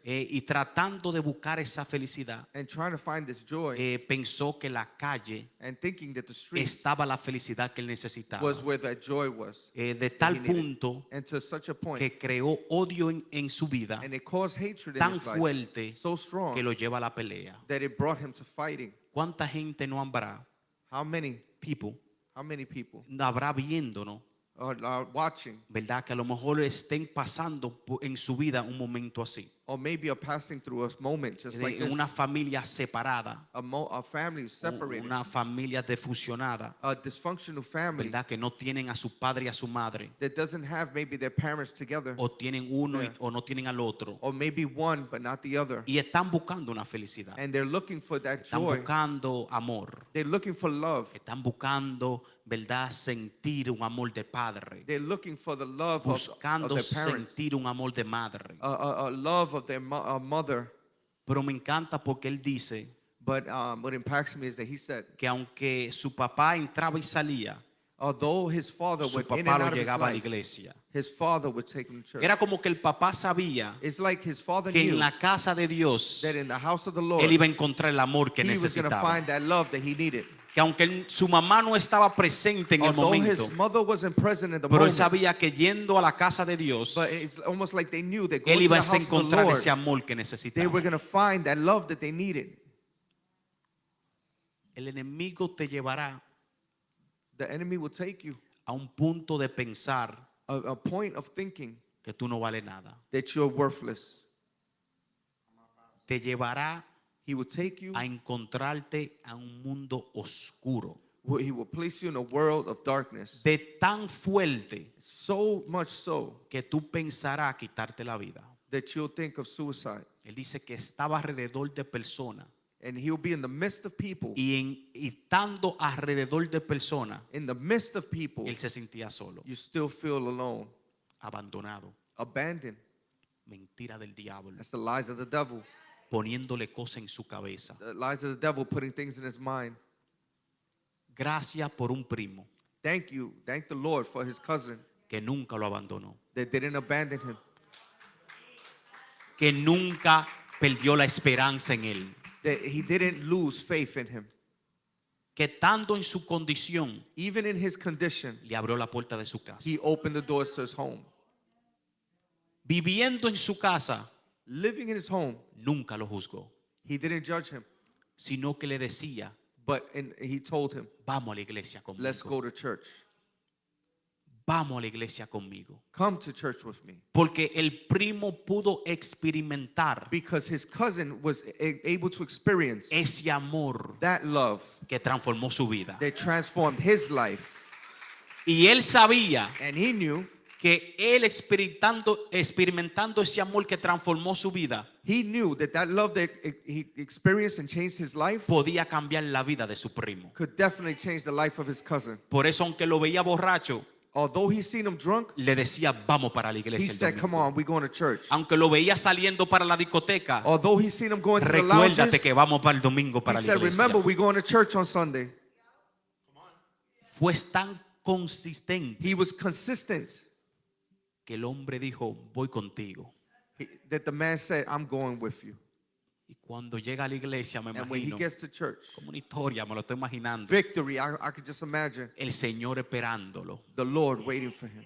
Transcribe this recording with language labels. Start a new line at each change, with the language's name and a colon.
Spanish: Y tratando de buscar esa felicidad,
English: and trying to find this joy,
Spanish: pensó que la calle
English: and thinking that the streets
Spanish: estaba la felicidad que él necesitaba.
English: was where that joy was,
Spanish: De tal
English: he needed.
Spanish: punto
English: and to such a point,
Spanish: que creó odio en su vida
English: and it caused hatred in
Spanish: tan
English: his life
Spanish: fuerte
English: so strong
Spanish: que lo lleva a la pelea.
English: that it brought him to fighting.
Spanish: ¿Cuánta gente no habrá,
English: How many people, people
Spanish: habrá viéndonos
English: watching,
Spanish: ¿verdad? Que a lo mejor estén pasando en su vida un momento así.
English: or maybe are passing through a moment just like
Spanish: En
English: this.
Spanish: una familia separada,
English: A family is separated,
Spanish: una familia defusionada,
English: a dysfunctional family
Spanish: ¿verdad? Que no tienen a su padre y a su madre,
English: that doesn't have maybe their parents together,
Spanish: o tienen uno
English: Yeah.
Spanish: o no tienen al otro,
English: or maybe one but not the other,
Spanish: y están buscando una felicidad,
English: and they're looking for that
Spanish: están
English: joy.
Spanish: buscando amor,
English: They're looking for love.
Spanish: están buscando, ¿verdad? Sentir un amor de padre,
English: They're looking for the love of
Spanish: buscando
English: their parents,
Spanish: sentir un amor de madre.
English: a love of their mother.
Spanish: Pero me encanta porque él dice
English: But what impacts me is that he said,
Spanish: que aunque su papá entraba y salía,
English: although his father
Spanish: su
English: went in
Spanish: papá
English: and
Spanish: lo
English: out of his
Spanish: llegaba a la
English: life,
Spanish: iglesia.
English: his father would take him to church.
Spanish: Era como que el papá sabía
English: It's like his father
Spanish: que
English: knew
Spanish: en la casa de Dios
English: that in the house of the Lord,
Spanish: él iba a encontrar el amor que
English: he was going to
Spanish: necesitaba.
English: find that love that he needed.
Spanish: Que aunque su mamá no estaba presente en el
English: Although
Spanish: momento,
English: his mother wasn't present in the
Spanish: pero él
English: moment,
Spanish: sabía que yendo a la casa de Dios,
English: but it's almost like they knew that
Spanish: él
English: going to
Spanish: iba
English: the
Spanish: a
English: house of the
Spanish: encontrar
English: Lord,
Spanish: ese amor que
English: they
Spanish: necesitaba.
English: were going to find that love that they needed.
Spanish: El enemigo te llevará
English: The enemy will take you
Spanish: a un punto de pensar
English: a point of thinking
Spanish: que tú no vales nada.
English: that you're worthless.
Spanish: Te llevará
English: He will take you,
Spanish: a encontrarte a un mundo oscuro,
English: he will place you in a world of darkness.
Spanish: de tan fuerte
English: So much so
Spanish: que tú pensarás quitarte la vida.
English: that you'll think of suicide.
Spanish: Él dice que estaba alrededor de personas
English: And he'll be in the midst of people.
Spanish: y estando alrededor de personas,
English: In the midst of people,
Spanish: él se sentía solo,
English: you still feel alone,
Spanish: abandonado.
English: abandoned.
Spanish: Mentira del diablo,
English: That's the lies of the devil.
Spanish: poniéndole cosas en su cabeza.
English: The lies of the devil putting things in his mind.
Spanish: Gracias por un primo
English: Thank you. Thank the Lord for his cousin
Spanish: que nunca lo abandonó,
English: that didn't abandon him,
Spanish: que nunca perdió la esperanza en él,
English: that he didn't lose faith in him.
Spanish: que estando en su condición
English: Even in his condition,
Spanish: le abrió la puerta de su casa.
English: he opened the doors to his home.
Spanish: Viviendo en su casa,
English: Living in his home,
Spanish: nunca lo juzgó,
English: he didn't judge him,
Spanish: sino que le decía,
English: he told him,
Spanish: vamos a la iglesia
English: let's
Spanish: conmigo,
English: go to church.
Spanish: vamos a la iglesia conmigo.
English: Come to church with me.
Spanish: Porque el primo pudo experimentar
English: Because his cousin was able to experience
Spanish: ese amor
English: that love
Spanish: que transformó su vida.
English: that transformed his life.
Spanish: Y él sabía
English: And he knew,
Spanish: que él experimentando ese amor que transformó su vida,
English: that love that he experienced and changed his life
Spanish: podía cambiar la vida de su primo.
English: could definitely change the life of his cousin.
Spanish: Por eso, aunque lo veía borracho,
English: Although he seen him drunk,
Spanish: le decía, vamos para la
English: he
Spanish: iglesia el
English: said, come
Spanish: domingo.
English: on, we're going to church.
Spanish: Aunque lo veía saliendo para la discoteca,
English: Although he seen him going to the
Spanish: recuérdate
English: lounges,
Spanish: que vamos para el domingo
English: he
Spanish: para la
English: said,
Spanish: iglesia.
English: remember, we're going to church on Sunday.
Spanish: Fue tan consistente
English: He was consistent
Spanish: que el hombre dijo, voy contigo.
English: that the man said, I'm going with you.
Spanish: Y cuando llega a la iglesia, me
English: And when he
Spanish: imagino,
English: gets to church,
Spanish: como una historia, me lo estoy imaginando,
English: victory, I could just imagine
Spanish: el Señor esperándolo,
English: the Lord waiting for him.